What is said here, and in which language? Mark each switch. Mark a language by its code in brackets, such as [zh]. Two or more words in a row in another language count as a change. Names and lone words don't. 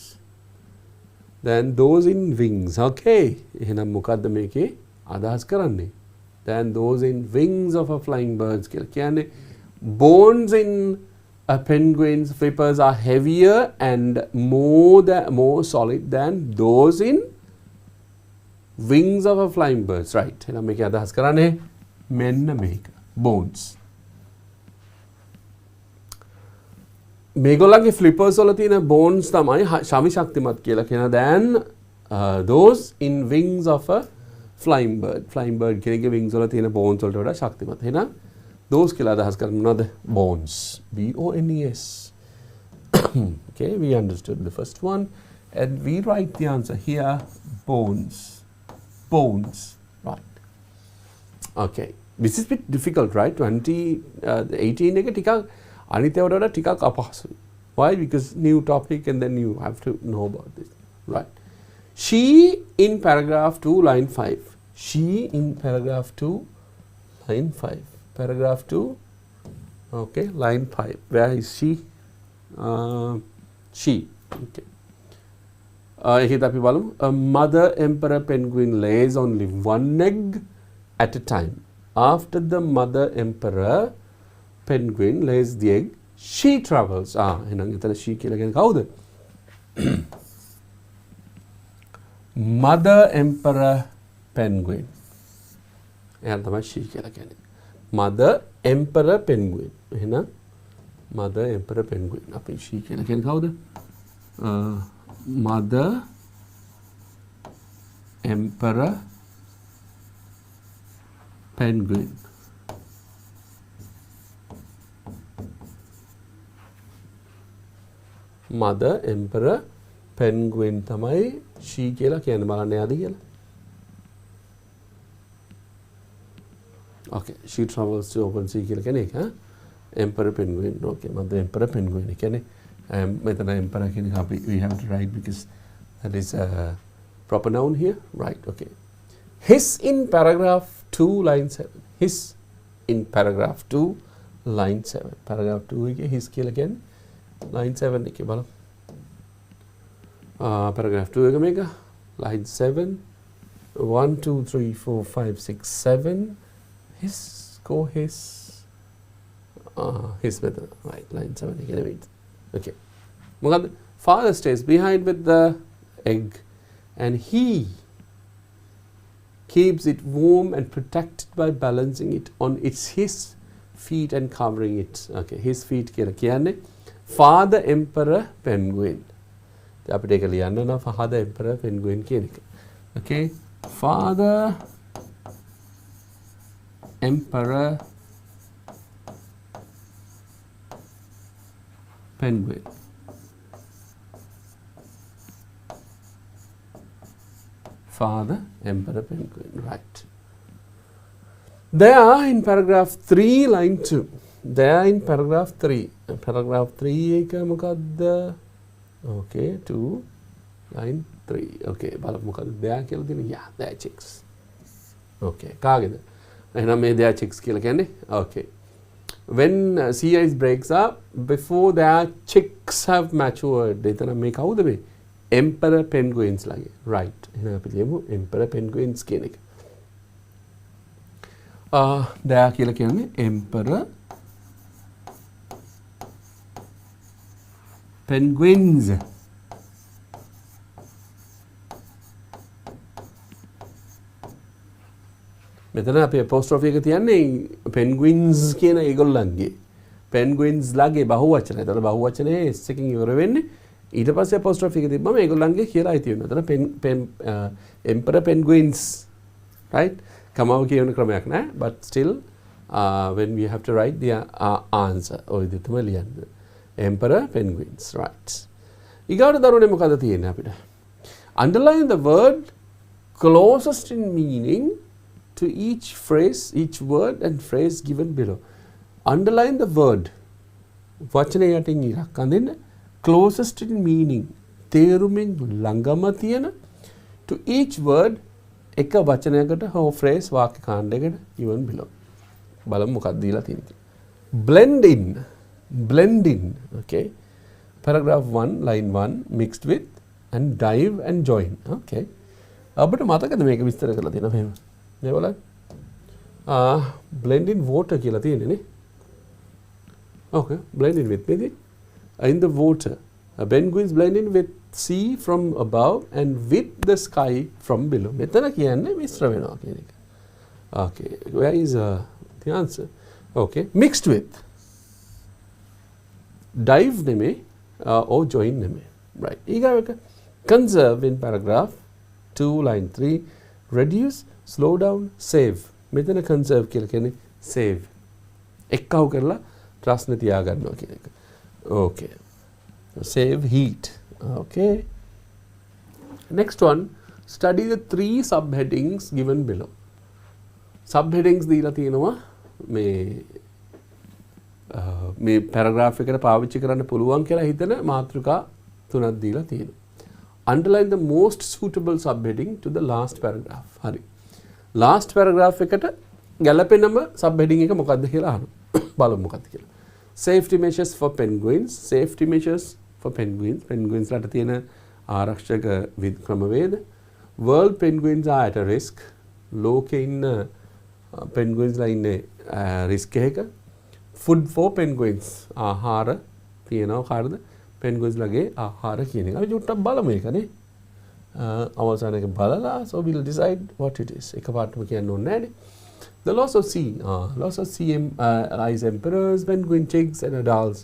[en] Than those in wings. Okay. [si] එහෙනම් මොකද්ද මේකේ අදහස් කරන්නේ? [en] Than those in wings of a flying birds [si] කියලා කියන්නේ [en] bones in a penguin's flippers are heavier and more solid than those in wings of a flying birds. Right. [si] එහෙනම් මේකේ අදහස් කරන්නේ මෙන්න මේක. Bones. [en] මේගොල්ලන්ගේ flippers [si] වල තියෙන [en] bones [si] තමයි ශමි ශක්තිමත් කියලා කියන [en] than those in wings of a flying bird. Flying bird [si] කෙනෙක්ගේ wings වල තියෙන bones වලට වඩා ශක්තිමත්. එහෙනම් those කියලා අදහස් කරන්නේ මොනවද? [en] Bones. BONES. Okay, we understood the first one and we write the answer here. Bones. Bones. Right. Okay. This is a bit difficult, right? [si] 18 එක ටිකක් අනිත් ඒවාට වඩා ටිකක් අපහසුයි. [en] Why? Because new topic and then you have to know about this. Right. She in paragraph 2 line 5. She in paragraph 2 line 5. Paragraph 2, okay, line 5. Where is she? She. Okay. Here [si] අපි බලමු. [en] A mother emperor penguin lays only one egg at a time. After the mother emperor penguin lays the egg, she travels. [si] එහෙනම් එතන she කියලා කියන්නේ කවුද? [en] Mother emperor penguin. [si] එහෙනම් තමයි she කියලා කියන්නේ. [en] Mother emperor penguin. එහෙනම් mother emperor penguin. [si] අපි she කියලා කියන්නේ කවුද? [en] Mother emperor penguin. Mother emperor penguin [si] තමයි she කියලා කියන්නේ. බලන්න යාද කියලා. [en] Okay, she travels to open sea [si] කියලා කියන්නේ ඒක. [en] Emperor penguin. Okay, mother emperor penguin. [si] කියන්නේ මෙතන emperor කියන එක අපි [en] we have to write because that is a proper noun here. Right, okay. His in paragraph 2 line 7. His in paragraph 2 line 7. [si] Paragraph 2 එකේ his කියලා කියන්නේ line 7 එකේ බලමු. Paragraph 2 එක මේක. [en] Line 7. 1, 2, 3, 4, 5, 6, 7. His method. Right, line 7 [si] එක නෙවෙයි. [en] Okay. මොකද father stays behind with the egg and he keeps it warm and protected by balancing it on his feet and covering it. Okay, his feet [si] කියලා කියන්නේ [en] father emperor penguin. [si] අපිට ඒක ලියන්න ඕන [en] father emperor penguin [si] කියන එක. [en] Okay, father emperor penguin. Father emperor penguin, right. There in paragraph 3 line 2. There in paragraph 3. Paragraph 3 [si] එක මොකද්ද? [en] Okay, 2 line 3. [si] Okay, බලමු මොකද්ද there කියලා දෙන්නේ. [en] Yeah, there chicks. [si] Okay, කාගේද? එහෙනම් මේ [en] there chicks [si] කියලා කියන්නේ. [en] Okay. When sea ice breaks up, before their chicks have matured, [si] එතන මේ කවුද මේ? [en] Emperor penguins lage. Right. [si] එහෙනම් අපි ලියමු [en] emperor penguins [si] කියන එක. there කියලා කියන්නේ [en] emperor penguins. [si] මෙතන අපි apostrophe එක තියන්නේ penguins කියන ඒගොල්ලන්ගේ. penguins ලගේ බහුවචනය. එතකොට බහුවචනයේ s එකකින් ඉවර වෙන්නේ. ඊට පස්සේ apostrophe එක තිබ්බම ඒගොල්ලන්ගේ කියලා අයිති වෙනවා. [en] එතන emperor penguins, right? [si] කමාව කියන ක්‍රමයක් නෑ, [en] but still when we have to write the answer [si] ඔය විදිහට තමයි ලියන්නේ. [en] emperor penguins, right. [si] ඊගාට දරුවනේ මොකද තියෙන්නේ අපිට? [en] Underline the word closest in meaning to each phrase, each word and phrase given below. Underline the word. [si] වචනය යටින් ඉරක් අඳින්න. [en] Closest in meaning. [si] තේරුමින් ළඟම තියෙන [en] to each word [si] එක වචනයකට හෝ phrase වාක්‍ය කාණ්ඩයකට [en] given below. [si] බලමු මොකක්ද දීලා තියෙන්නේ. [en] Blend in. Blend in. Okay. Paragraph 1 line 1 mixed with and dive and join. Okay. [si] අපිට මතකද මේක විස්තර කරලා තියෙනවා මෙහෙම. මේ බලන්න. [en] Blend in water [si] කියලා තියෙන්නේ නේ. [en] Okay. Blend in with me. In the water. Penguins blend in with sea from above and with the sky from below. [si] මෙතන කියන්නේ මිශ්‍ර වෙනවා කියන එක. [en] Okay. Where is the answer? Okay. Mixed with. Dive නෙමෙයි or join නෙමෙයි. Right. ඊගාවට conserve in paragraph 2 line 3. Reduce, slow down, save. [si] මෙතන conserve කියලා කියන්නේ save. එක්කව කරලා ප්‍රශ්න තියාගන්නවා කියන එක. [en] Okay. Save heat. Okay. Next one, study the 3 subheadings given below. [si] Subheadings දීලා තියෙනවා මේ paragraph එකට පාවිච්චි කරන්න පුළුවන් කියලා හිතන මාතෘකා 3ක් දීලා තියෙනවා. [en] Underline the most suitable subheading to the last paragraph. [si] හරි. Last paragraph එකට ගැලපෙනම subheading එක මොකක්ද කියලා අහනවා. බලමු මොකක්ද කියලා. [en] Safety measures for penguins. Safety measures for penguins. [si] Penguins ලට තියෙන ආරක්ෂක ක්‍රමවේද. [en] World penguins are at a risk. [si] ලෝකේ ඉන්න penguins ලා ඉන්නේ risk එකක. [en] Food for penguins. [si] ආහාර තියෙනවා කාටද? penguins ලගේ ආහාර කියන එක. අපි චුට්ටක් බලමු ඒකනේ. අවසාන එක බලලා [en] so we'll decide what it is. [si] එකපාරටම කියන්න ඕනේ නෑනේ. [en] The loss of sea ice emperors, penguin chicks and adults.